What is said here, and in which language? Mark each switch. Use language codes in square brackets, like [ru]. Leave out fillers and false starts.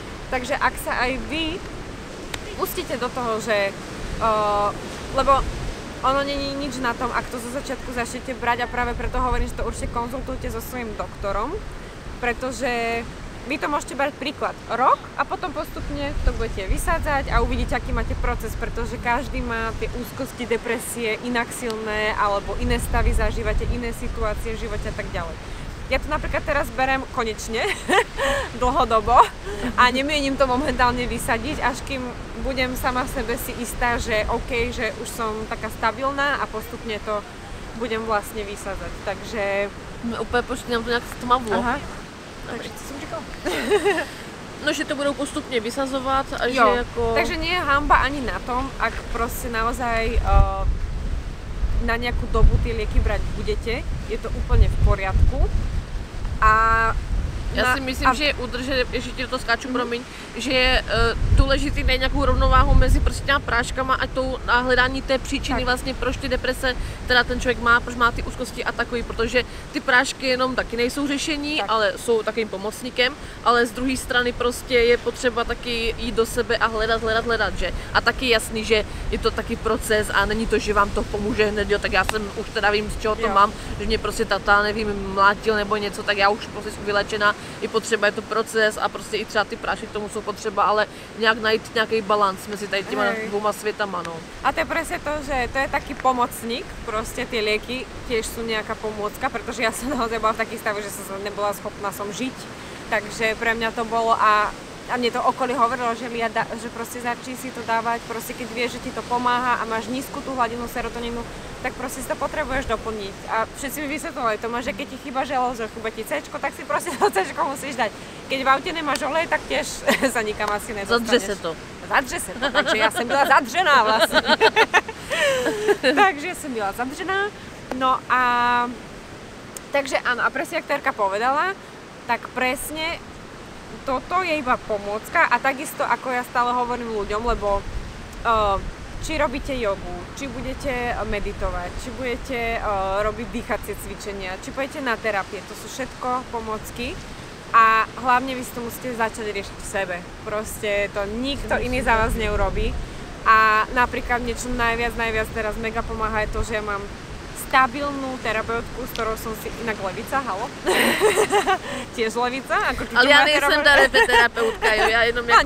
[sk] Takže ak sa aj vy pustíte do toho, že lebo ono není nič na tom, ak to zo začiatku začnete brať a práve preto hovorím, že to určite konzultujte so svojím doktorom, pretože vy to môžete brať príklad rok a potom postupne to budete vysádzať a uvidíte, aký máte proces, pretože každý má tie úzkosti, depresie inak silné alebo iné stavy zažívate, iné situácie v živote a tak ďalej. ja to napríklad teraz berem konečne, dlhodobo a nemienim to momentálne vysadiť, až kým budem sama v sebe si istá, že OK, že už som taká stabilná a postupne to budem vlastne vysázať. Takže... [cs] Úplně počítám to nějak s tmavlo. Aha. Takže co som říkala? No, že to budou postupně vysazovat a že jako... [sk] Takže nie je hanba ani na tom, ak proste naozaj na nejakú dobu tie lieky brať budete, je to úplne v poriadku. A [cs] já si myslím, že udržet, ještě to skáču, promiň, že je důležitý najít nějakou rovnováhu mezi prostě těma práškama a hledání té příčiny vlastně, proč ty deprese teda ten člověk má, proč má ty úzkosti a takový, protože ty prášky jenom taky nejsou řešení, ale jsou takovým pomocníkem, ale z druhé strany prostě je potřeba taky jít do sebe a hledat, že? A taky jasný, že je to taky proces a není to, že vám to pomůže hned, jo, tak já jsem už teda vím, z čeho to mám, že mě prostě tata, nevím, mlátil nebo něco, tak já už prostě jsem vylečená, je potřeba, je to proces a prostě i třeba ty prášky k tomu jsou potřeba, ale nějak najít nějaký balans mezi tady těma dvouma světama, no. [sk] A to je presne to, že to je taký pomocník, proste tie lieky tiež sú nejaká pomôcka, pretože ja som naozaj bola v taký stavu, že som nebola schopná žiť, takže pre mňa to bolo a mne to okolí hovorilo, že že proste začni si to dávať, proste keď vieš, že ti to pomáha a máš nízku tú hladinu serotonínu, tak proste si to potrebuješ doplniť. A všetci mi vysvetľovali to, že keď ti chýba železo, chýba ti C-čko, tak si proste to C-čko musíš dať. Keď v aute nemáš olej, tak tiež sa nikam asi nedostaneš. [cs] Zadře se to, takže ja som byla zadřená vlastne. Takže som byla zadřená. [sk] No a takže áno, a presne, jak Terka povedala, tak presne toto je iba pomôcka a takisto ako ja stále hovorím ľuďom, lebo či robíte jogu, či budete meditovať, či budete robiť dýchacie cvičenia, či pôjdete na terapie, to sú všetko pomôcky a hlavne vy si to musíte začať riešiť v sebe. Proste to nikto iný za vás neurobí a napríklad niečo najviac teraz mega pomáha je to, že ja mám stabilnú terapeutku, s ktorou som si inak Levica, halo? Tiež Levica, ako [cs] ale ja nejsem terapeutka, jo, ja jenom jako